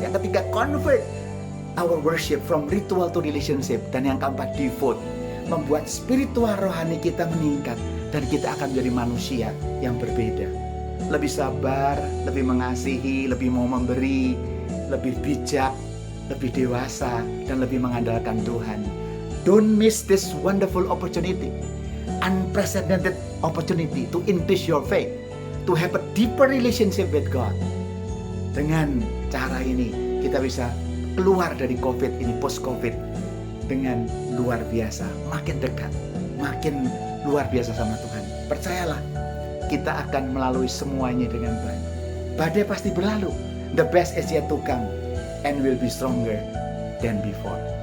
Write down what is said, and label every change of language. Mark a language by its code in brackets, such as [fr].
[id] Yang ketiga, [en] convert our worship from ritual to relationship. [id] Dan yang keempat, devote, membuat spiritual rohani kita meningkat dan kita akan menjadi manusia yang berbeda. Lebih sabar, lebih mengasihi, lebih mau memberi, lebih bijak, lebih dewasa, dan lebih mengandalkan Tuhan. [en] Don't miss this wonderful opportunity, unprecedented opportunity to increase your faith, to have a deeper relationship with God. [id] Dengan cara ini kita bisa keluar dari COVID ini, post COVID, dengan luar biasa, makin dekat, makin luar biasa sama Tuhan. Percayalah, kita akan melalui semuanya dengan baik. Badai pasti berlalu. [en] The best is yet to come and will be stronger than before.